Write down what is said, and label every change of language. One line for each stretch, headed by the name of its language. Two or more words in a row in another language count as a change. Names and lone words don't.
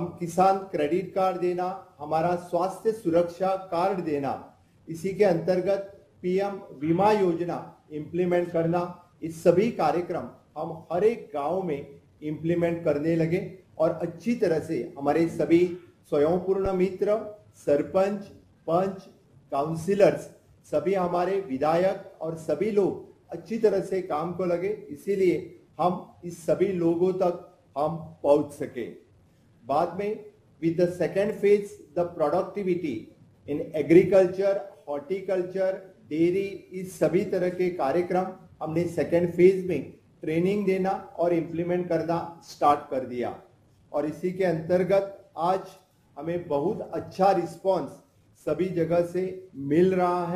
Hindi: किसान क्रेडिट कार्ड देना, हमारा स्वास्थ्य सुरक्षा कार्ड देना, इसी के अंतर्गत पीएम बीमा योजना इंप्लीमेंट करना, इस सभी कार्यक्रम हम हर एक गांव में इंप्लीमेंट करने लगे और अच्छी तरह से हमारे सभी स्वयंपूर्ण मित्र, सरपंच, पंच, काउंसिलर्स, सभी हमारे विधायक और सभी लोग अच्छी तरह से काम को लगे, इसीलिए हम इस सभी लोगों तक हम पहुंच सके। बाद में
English: with the second phase, the productivity in agriculture, horticulture, dairy,
Hindi: इस सभी तरह के कार्यक्रम हमने
English: second phase
Hindi: में ट्रेनिंग देना और इम्प्लीमेंट करना स्टार्ट कर दिया और इसी के अंतर्गत आज हमें बहुत अच्छा रिस्पॉन्स सभी जगह से मिल रहा है।